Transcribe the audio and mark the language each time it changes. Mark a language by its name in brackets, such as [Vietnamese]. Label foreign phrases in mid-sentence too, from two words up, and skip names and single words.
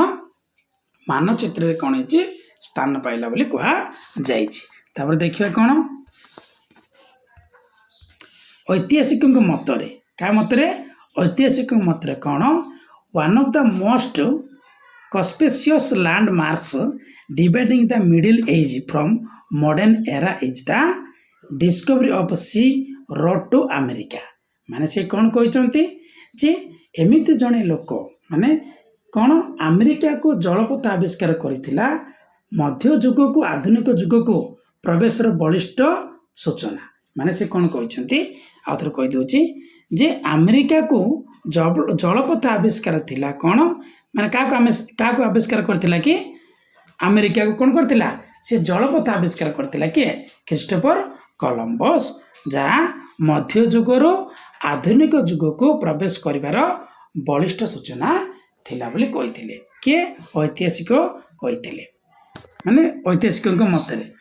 [Odia] ମାନଚିତ୍ରରେ କ'ଣ ହେଇଛି? ସ୍ଥାନ ପାଇଲା ବୋଲି କୁହାଯାଇଛି। ତାପରେ ଦେଖିବା କ'ଣ? ଐତିହାସିକଙ୍କ ମତରେ, କାହା ମତରେ? ଐତିହାସିକଙ୍କ ମତରେ କ'ଣ? [English] one of the most conspicuous landmarks dividing the Middle Age from modern era is the discovery of sea road to America। [Odia] ମାନେ ସେ କ'ଣ କହିଛନ୍ତି ଯେ ଏମିତି ଜଣେ ଲୋକ ମାନେ କ'ଣ ଆମେରିକାକୁ ଜଳପଥ ଆବିଷ୍କାର କରିଥିଲା ମଧ୍ୟଯୁଗକୁ ଆଧୁନିକ ଯୁଗକୁ ପ୍ରବେଶର ବଳିଷ୍ଠ ସୂଚନା। ମାନେ ସେ କ'ଣ କହିଛନ୍ତି ଆଉ ଥରେ କହିଦେଉଛି ଯେ ଆମେରିକାକୁ ଜଳପଥ ଆବିଷ୍କାର ଥିଲା କ'ଣ ମାନେ କାହାକୁ ଆବିଷ୍କାର କରିଥିଲା କି ଆମେରିକାକୁ କ'ଣ କରିଥିଲା ସେ ଜଳପଥ ଆବିଷ୍କାର କରିଥିଲା କିଏ ଖ୍ରୀଷ୍ଟୋଫର କଲମ୍ବସ୍ ଯାହା ମଧ୍ୟଯୁଗରୁ ଆଧୁନିକ ଯୁଗକୁ ପ୍ରବେଶ କରିବାର ବଳିଷ୍ଠ ସୂଚନା ଥିଲା ବୋଲି କହିଥିଲେ କିଏ ଐତିହାସିକ କହିଥିଲେ ମାନେ ଐତିହାସିକଙ୍କ ମତରେ